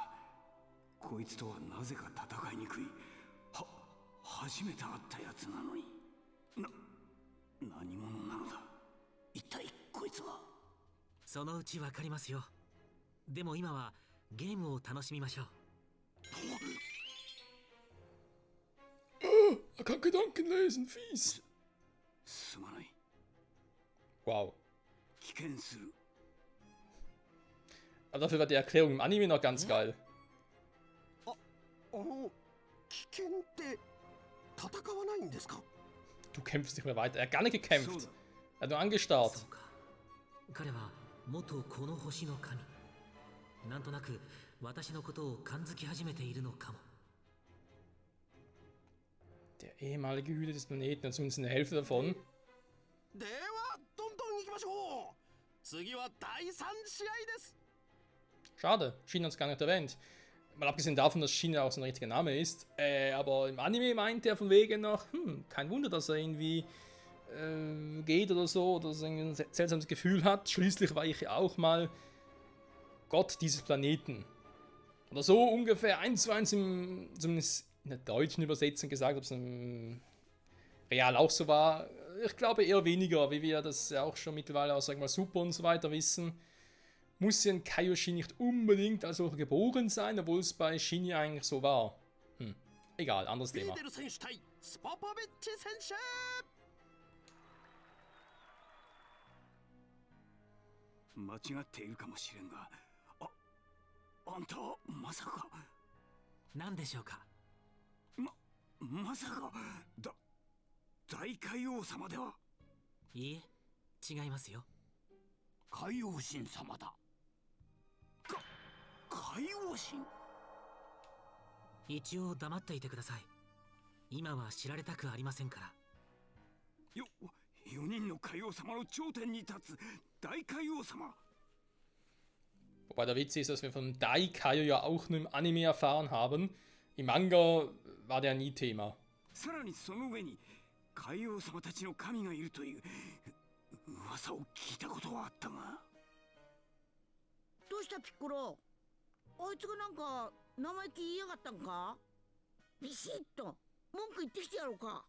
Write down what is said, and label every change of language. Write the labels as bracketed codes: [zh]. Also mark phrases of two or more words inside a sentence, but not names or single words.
[ja] こいつとはなぜか戦いにくい。初めて会ったやつなのに。何者なのだ。一体こいつは。そのうちわかりますよ。でも今はゲームを楽しみましょう。 [de] Er kann Gedanken lesen, fies. [ja] すまない。 Wow. 危険する。 [de] Aber dafür war die Erklärung im Anime noch ganz geil. [ja] 危険って戦わないんですか？ [de] Du kämpfst nicht mehr weiter. Er hat gar nicht gekämpft. Er hat nur angestarrt. [ja] そうか。彼は元この星の神。なんとなく私のことを感づき始めているのかも。 [de] Der ehemalige Hüter des Planeten, und zumindest eine Hälfte davon. [ja] ではどんどん行きましょう。次は第3試合です。 [de] Schade, Shin hat es gar nicht erwähnt. Mal abgesehen davon, dass Shin ja auch so ein richtiger Name ist. Aber im Anime meint er von wegen noch, kein Wunder, dass er irgendwie geht oder so, oder dass er ein seltsames Gefühl hat. Schließlich war ich ja auch mal Gott dieses Planeten. Oder so ungefähr 1:1 zumindest in der deutschen Übersetzung gesagt, ob es real auch so war. Ich glaube eher weniger, wie wir das ja auch schon mittlerweile aus, sagen wir mal, Super und so weiter wissen. Muss ja ein Kaioshin nicht unbedingt als solcher geboren sein, obwohl es bei Shin ja eigentlich so war. Egal, anderes ビー Thema. [ja] デル選手対スポポビッチ選手。間違っているかもしれんが、あんたはまさか。何でしょうか。まさか大海王様では。いいえ、違いますよ。海王神様だ。海王神。一応黙っていてください。今は知られたくありませんから。 4人の海王様の頂点に立つ大海王様。 [de] Wobei der Witz ist, dass wir von Daikaio ja auch nur im Anime erfahren haben. Im Manga war der nie Thema. [ja] さらにその上に海王様たちの神がいるという噂を聞いたことはあったが。どうしたピッコロ、あいつがなんか生意気言いやがったんか。ビシッと文句言ってきてやろうか。